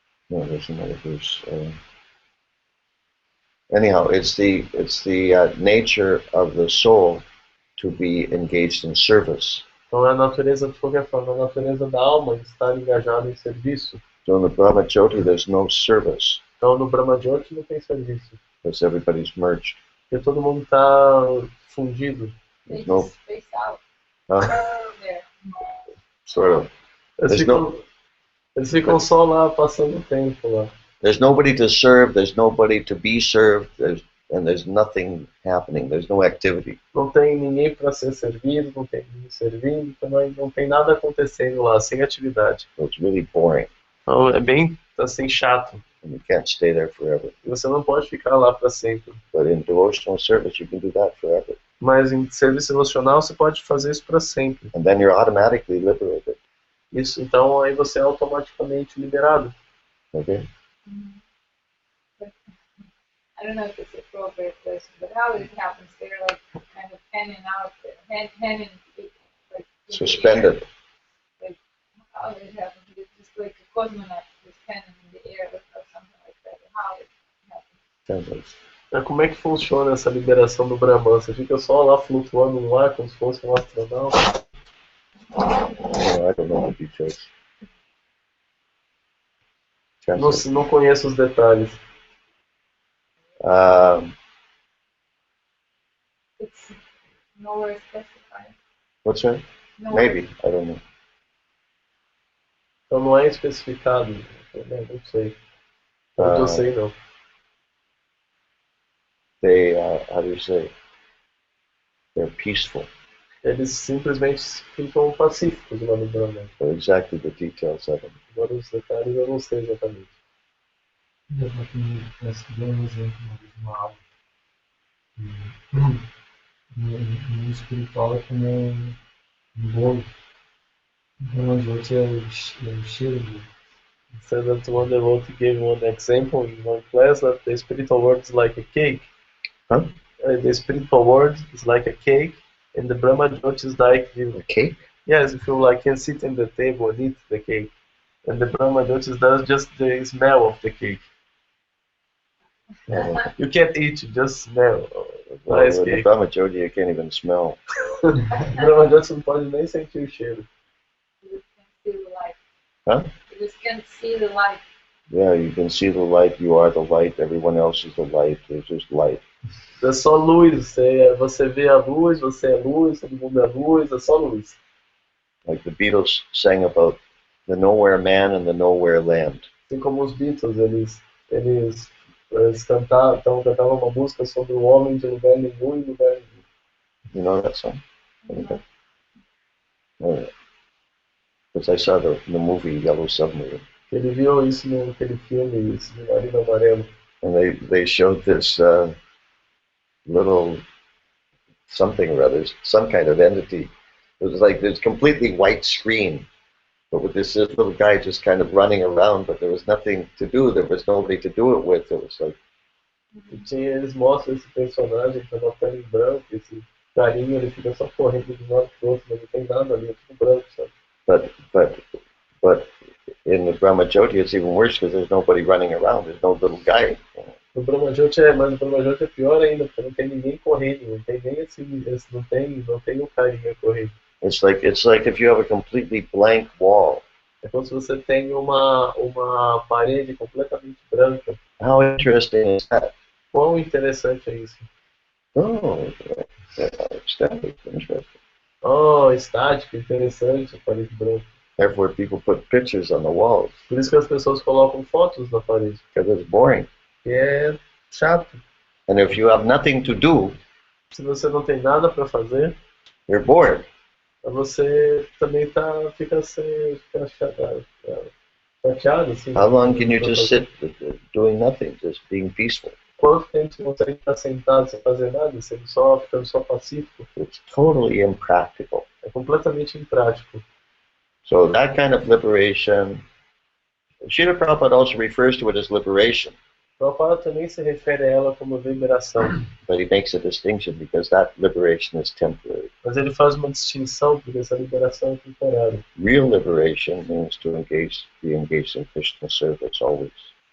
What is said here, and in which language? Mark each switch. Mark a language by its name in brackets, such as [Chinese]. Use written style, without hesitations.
[English] No, there's another verse. Anyhow, it's the nature of the soul to be engaged in service. [Portuguese] Então é a natureza, de qualquer forma, a natureza da alma estar engajada em serviço. [English] So in the Brahma Jyoti, there's no service [Portuguese] Então no Brahma Jyoti não tem serviço, [English] because everybody's merged. [Portuguese] porque todo mundo está fundido. [English] They No. just space out there. Sort of. [Portuguese] Eles [English] There's [Portuguese] ficam só lá passando o tempo lá. [English] There's nobody to serve. There's nobody to be served. There's nothing happening. There's no activity. [Portuguese] Não tem ninguém para ser servido, não tem ninguém servindo, também não tem nada acontecendo lá, sem atividade. [English] So it's really boring, [Portuguese] Então é bem assim chato. [English] and you can't stay there forever. [Portuguese] E você não pode ficar lá para sempre. [English] But in devotional service, you can do that forever, [Portuguese] Mas em serviço devocional você pode fazer isso para sempre. [English] and then you're automatically liberated. [Portuguese] Isso, então aí você é automaticamente liberado. [English] Okay. But, I don't know if it's a appropriate question, but how it happens, they're like kind of hanging out there, hanging like in Suspended. the air. Like how it happens, it's just like a cosmonaut is hanging in the air or something like that. How it happens. [Portuguese] Mas como é que funciona essa liberação do Brahman? Você fica só lá flutuando no ar como se fosse um astronauta? [English] I don't know the details. [Portuguese] Não conheço os detalhes. [English] It's nowhere specified. What's that? Nowhere. Maybe, I don't know. [Portuguese] Então não é especificado. Não sei. Não sei não. [English] They, how do you say? They're peaceful. [Portuguese] Eles simplesmente ficam pacíficos lá no Brahman. [English] So exactly the details of them. [Portuguese] Agora os detalhes eu não sei exatamente. Eu vou dar um exemplo de uma aula. No espiritual é como um bolo. Então, a gente é o cheiro do. [English] Said that one devotee gave one example in one class that the spiritual world is like a cake. Huh? The spiritual world is like a cake, and the Brahma Jyoti is like A cake? yes, if you like can sit in the table and eat the cake, and the Brahma Jyoti does just the smell of the cake. You can't eat, you just smell. Nice Well, the cake. Brahma Jyoti, you can't even smell. [Portuguese] Brahma Jyoti não pode nem sentir o cheiro. [English] You just can't see the light. Huh? You just can't see the light. Yeah, you can see the light, you are the light, everyone else is the light, there's just light. [Portuguese] É só luz, você vê a luz, você é luz, todo mundo é luz, é só luz. [English] Like the Beatles sang about the nowhere man and the nowhere land. [Portuguese] Assim como os Beatles, eles cantavam uma música sobre o homem de lugar nenhum e lugar nenhum. [English] You know that song? Okay. Because I saw the movie Yellow Submarine, [Portuguese] Ele viu isso naquele filme, Submarino Amarelo. [English] and they showed this little something or other, some kind of entity. It was like this completely white screen, but with this little guy just kind of running around, but there was nothing to do. There was nobody to do it with. It was like, [Portuguese] Eles mostram esse personagem que é uma pele em branco, esse carinha, ele fica só correndo de um lado pro outro, mas não tem nada ali, é tudo branco, sabe? [English] but in the Brahma Jyoti, it's even worse because there's nobody running around. There's no little guy. [Portuguese] No Brahma Jyoti mas o Brahma Jyoti é pior ainda, porque não tem ninguém correndo, não tem nem não tem o carinha correndo. [English] It's like if you have a completely blank wall. [Portuguese] É como se você tem uma parede completamente branca. [English] How interesting is that? [Portuguese] Quão interessante é isso? [English] Oh, static, interesting. [Portuguese] Oh, estático, interessante, a parede branca. [English] Therefore, people put pictures on the walls [Portuguese] Por isso que as pessoas colocam fotos na parede. [English] because it's boring. [Portuguese] Que é chato. [English] And if you have nothing to do, [Portuguese] Se você não tem nada para fazer, [English] you're bored. [Portuguese] você também fica chateado, assim. [English] How long can you just sit doing nothing, just being peaceful? [Portuguese] Quanto tempo você consegue estar sentado sem fazer nada, ficando só pacífico? [English] It's totally impractical. [Portuguese] É completamente imprático. [English] So that kind of liberation, Srila Prabhupada also refers to it as liberation, [Portuguese] Prabhupada também se refere a ela como liberação, [English] but he makes a distinction because that liberation is temporary. [Portuguese] mas ele faz uma distinção porque essa liberação é temporária. [English] Real liberation means to be engaged in Krishna service always.